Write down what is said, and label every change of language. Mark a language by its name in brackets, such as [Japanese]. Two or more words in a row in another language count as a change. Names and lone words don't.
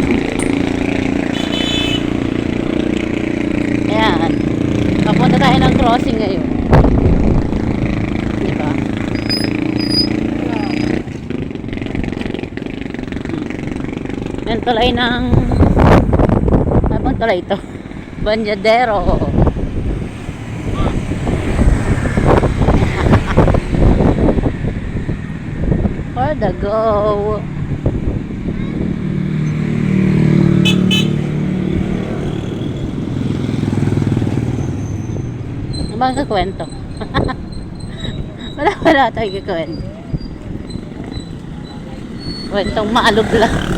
[Filipino] Ayan. Papunta tayo ng crossing ngayon. Diba? Yan tulay ng... Anong tulay ito? Banyadero. [English] For the go. [Filipino] Ano ba ang kakwento? Wala tayong kakwento. Kwentong maalog lang.